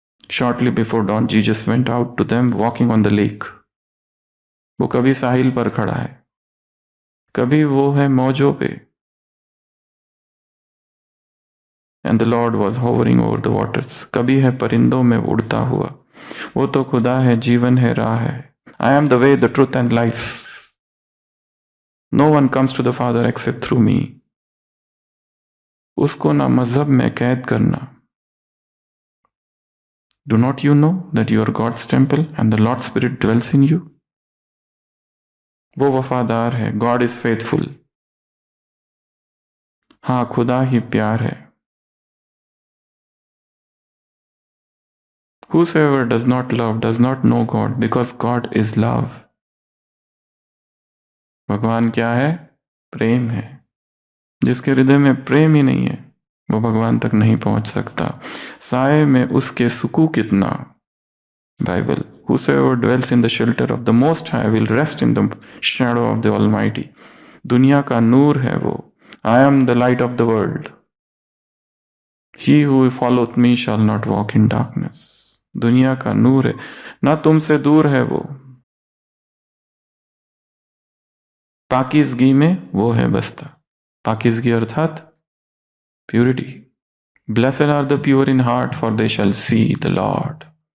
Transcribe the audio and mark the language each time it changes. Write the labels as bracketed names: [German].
[English] Shortly before dawn Jesus went out to them walking on the lake. [Hindi] वो कभी साहिल पर खड़ा है, कभी वो है मौजों पे। [English] And the Lord was hovering over the waters. [Hindi] कभी है परिंदों में उड़ता हुआ। वो तो खुदा है, जीवन है, राह है। [English] I am the way, the truth and life. No one comes to the Father except through me. [Hindi] उसको ना मजहब में कैद करना। [English] Do not you know that you are God's temple and the Lord's Spirit dwells in you? [Hindi] वो वफादार है, [English] God is faithful. [Hindi] हाँ, खुदा ही प्यार है। [English] Whosoever does not love does not know God, because God is love. [Hindi] भगवान क्या है? प्रेम है। जिसके हृदय में प्रेम ही नहीं है वो भगवान तक नहीं पहुंच सकता। साए में उसके सुकून कितना। [English] Bible, Whosoever dwells in the shelter of the Most High will rest in the shadow of the Almighty. [Hindi] दुनिया का नूर है वो। [English] I am the light of the world. He who followeth me shall not walk in darkness. [Hindi] दुनिया का नूर है, ना तुमसे दूर है वो। पाकीज़गी में वो है बसता। पाकीज़गी अर्थात purity. [English] Blessed are the pure in heart for they shall see the Lord.